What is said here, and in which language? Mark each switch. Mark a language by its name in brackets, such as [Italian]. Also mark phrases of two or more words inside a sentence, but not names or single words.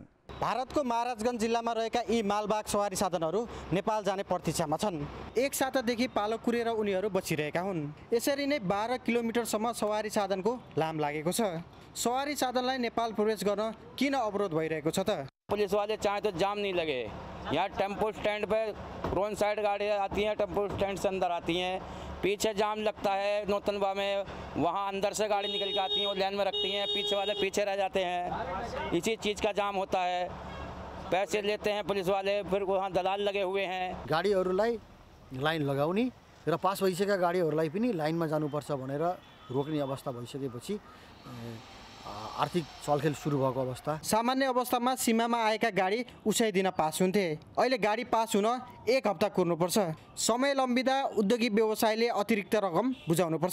[Nepali] भारतको महाराजगञ्ज जिल्लामा रहेका यी मालवाहक सवारी साधनहरू नेपाल जाने प्रतीक्षामा छन्। एक सातादेखि पालो कुरेर उनीहरू बसिरहेका हुन्। यसरी नै 12 किलोमिटरसम्म सवारी साधनको लाम लागेको छ। सवारी साधनलाई नेपाल प्रवेश गर्न किन अवरोध भइरहेको छ त? [Hindi] पुलिस वाले चाहे तो जाम नहीं लगे। यहाँ टेम्पो स्टैंड पे रोड साइड गाड़ियाँ आती हैं, टेम्पो स्टैंड से अंदर आती हैं, पीछे जाम लगता है नौतनवा में, वहाँ अंदर से गाड़ी निकल के आती हैं, वो लाइन में रखती हैं, पीछे वाले पीछे रह जाते हैं। इसी चीज़ का जाम होता है। पैसे लेते हैं पुलिस वाले, फिर वहाँ दलाल लगे हुए हैं। [Nepali] गाडीहरूलाई लाइन लगाउने र पास भइसकेका गाडीहरूलाई पनि लाइनमा जानुपर्छ भनेर रोक्ने अवस्था भइसकेपछि आर्थिक चलखेल सुरु भएको अवस्था। सामान्य अवस्थामा सीमामा आएका गाडी उछाइदिन पास हुन्थे। अहिले गाडी पास हुन 1 हप्ता कुर्नुपर्छ। समय लम्बिँदा उद्योगिक व्यवसायले अतिरिक्त रकम बुझाउनुपर्छ।